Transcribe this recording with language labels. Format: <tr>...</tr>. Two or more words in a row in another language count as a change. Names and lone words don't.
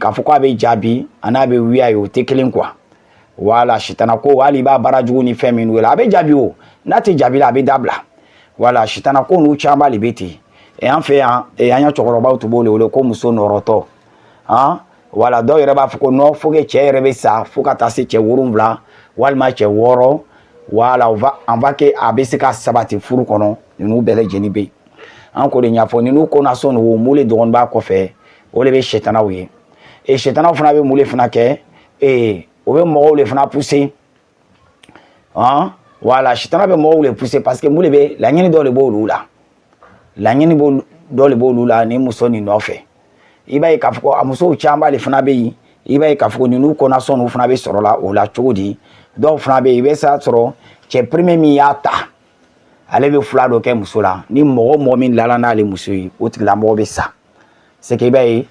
<bm>k'a fɔ k'a bɛ jaabi a n'a bɛ wuya ye o tɛ kelen</bm> <fr>quoi voilà</fr> <bm>sitanako hali i b'a baara jugu ni fɛn minnu la a bɛ jaabi o n'a tɛ jaabi la a bɛ dabila voilà sitanako n'u caman de bɛ ten an fɛ yan an ya cɛkɔrɔbaw tun b'o le wele ko muso nɔrɔtɔ voilà dɔw yɛrɛ b'a fɔ ko</bm> <fr>non faut que</fr> <bm>cɛ yɛrɛ bɛ sa fo ka taa se cɛ 7 walima cɛ 6</bm> <fr>voilà on va que</fr> <bm>a bɛ se ka sabati furu kɔnɔ ninnu bɛɛ lajɛlen bɛ yen an ko de ɲɛfɔ ninnu kɔnna sɔn o mule dɔgɔnin b'a kɔfɛ o de bɛ sɛtanaw ye sɛtanaw fana bɛ mule fana kɛ o bɛ mɔgɔw le fana pousser voilà sɛtana bɛ mɔgɔw le</bm> <fr>pousser parce que</fr> <bm>mule bɛ laɲini dɔ de b'olu la laɲini dɔ de b'olu la ni muso nin nɔfɛ i b'a ye k'a fɔ ko a musow caman de fana bɛ yen i b'a ye k'a fɔ ko ninnu kɔnna sɔn fana bɛ sɔrɔ la o la cogo di dɔw fana bɛ yen i bɛ se sɔrɔ cɛ premier min y'a ta ale bɛ fila dɔ kɛ muso la ni mɔgɔ min lala n'ale muso ye o tigilamɔgɔ bɛ sa</bm> <fr>c'est que</fr> <bm>i b'a ye</bm>